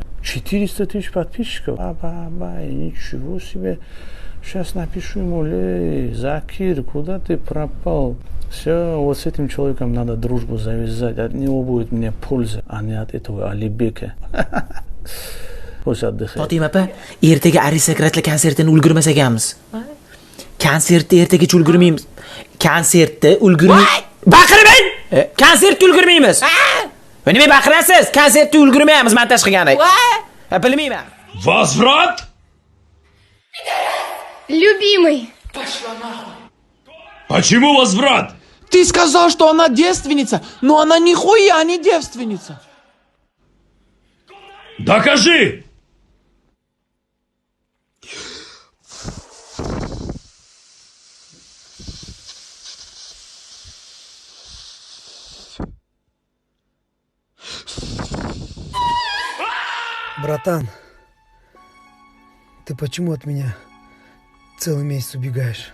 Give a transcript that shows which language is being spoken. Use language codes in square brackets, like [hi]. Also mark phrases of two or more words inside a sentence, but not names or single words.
[ru] 400 тысяч подписчиков. Баба, ничего себе. Сейчас напишу ему, Закир, куда ты пропал? Все, вот с этим человеком надо дружбу завязать. От него будет мне польза, а не от этого Алибека. Pust отдыхай. [uz] Fatima opa, ertaga aristokratlar konsertini ulgurmas ekanmiz. Konsertda ertaga ulgurmaymiz. Konsertda ulgurmaymiz. Baqirmang! Konsertda ulgurmaymiz. Nima baqirasiz? Konsertda ulgurmaymiz montaj qilgani. Bilmayman. [ru] Возврат? Любимый. Почему возврат? Ты сказал, что она девственница, но она нихуя не девственница. Докажи! Братан, ты почему от меня целый месяц убегаешь?